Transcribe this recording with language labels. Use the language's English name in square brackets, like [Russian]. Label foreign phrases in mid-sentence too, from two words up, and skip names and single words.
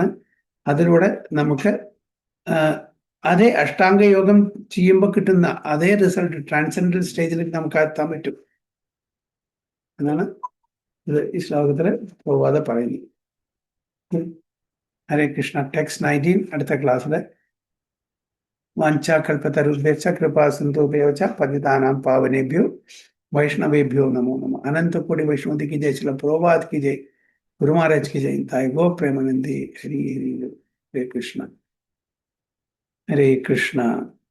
[Malayalam] അതിലൂടെ നമുക്ക് അതേ അഷ്ടാംഗ യോഗം ചെയ്യുമ്പോൾ കിട്ടുന്ന അതേ [English] result transcendental stageലേക്ക് [Malayalam] നമുക്ക് എത്താൻ പറ്റും എന്നാണ് ഇത് ഈ ശ്ലോകത്തിൽ പോവാതെ പറയുന്നത്. [Sanskrit] ഹരേ കൃഷ്ണ. [Malayalam] ടെക്സ്റ്റ് 19 അടുത്ത ക്ലാസ്സിൽ [Sanskrit] വാഞ്ചാകൽപതരുഭ്യശ്ച കൃപാ സിന്ധുഭ്യശ്ച പതിതാനാം പാവനേഭ്യോ വൈഷ്ണവേഭ്യോ നമോ നമഃ. [Hindi] അനന്തकोटि वैष्णव की जय, श्रील प्रभुपाद की जय, गुरु महाराज की जय, ताई गो प्रेमानंदी. हरि हरि हरे कृष्ण हरे कृष्ण.